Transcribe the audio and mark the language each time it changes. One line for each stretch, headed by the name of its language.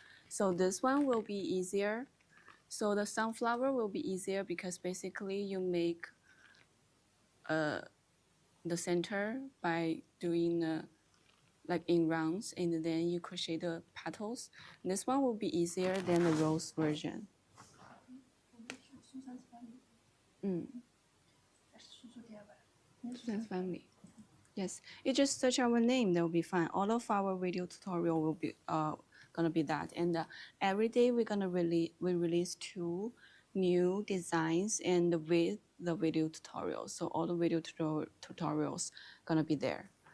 English: So this one will be easier. So the sunflower will be easier because basically you make the center by doing like in rounds, and then you crochet the petals. This one will be easier than the rose version.
Chinese: 我们是苏珊 family， 还是叔叔 DIY？
English: Susan's family. Yes, you just search our name, that will be fine. All of our video tutorial will be gonna be that, and every day we're gonna release 2 new designs and with the video tutorials. So all the video tutorials gonna be there.